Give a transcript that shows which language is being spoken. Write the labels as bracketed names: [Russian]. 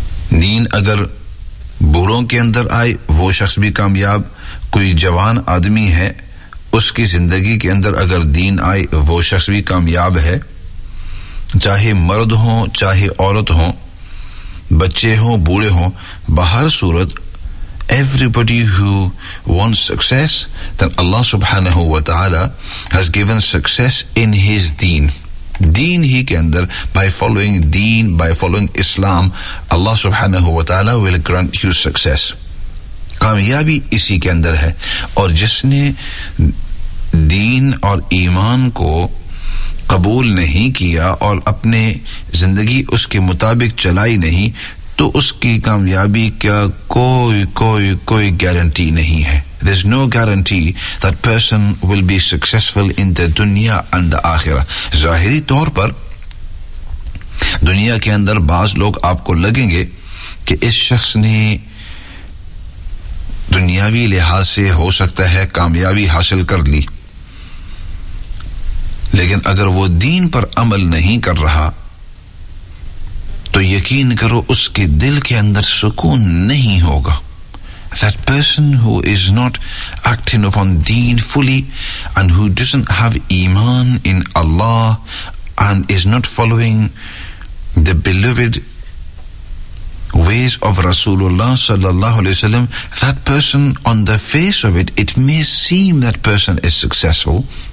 [Urdu] دین اگر بوڑھوں کے اندر آئے وہ شخص بھی کامیاب, کوئی جوان آدمی ہے اس کی زندگی کے اندر اگر دین آئے وہ شخص بھی کامیاب ہے, چاہے مرد ہوں چاہے عورت ہوں, بچے ہوں بوڑھے ہوں, بہر صورت [English] everybody who wants success then Allah subhanahu wa ta'ala has given success in his deen. Deen [Urdu] ہی کے اندر, [English] by following deen, by following Islam, Allah subhanahu wa ta'ala will grant you success. [Urdu] کامیابی اسی کے اندر ہے, اور جس نے دین اور ایمان کو قبول نہیں کیا اور اپنے زندگی اس کے مطابق چلائی نہیں تو اس کی کامیابی کا کوئی گارنٹی نہیں ہے. [English] There is no guarantee that person will be successful in the دنیا and the آخرہ. [Urdu] ظاہری طور پر دنیا کے اندر بعض لوگ آپ کو لگیں گے کہ اس شخص نے دنیاوی لحاظ سے ہو سکتا ہے کامیابی حاصل کر لی, لیکن اگر وہ دین پر عمل نہیں کر رہا تو یقین کرو اس کے دل کے اندر سکون نہیں ہوگا. [English] That person who is not acting upon deen fully and who doesn't have iman in Allah and is not following the beloved ways of Rasulullah sallallahu alaihi wasallam, that person on the face of it, it may seem that person is successful.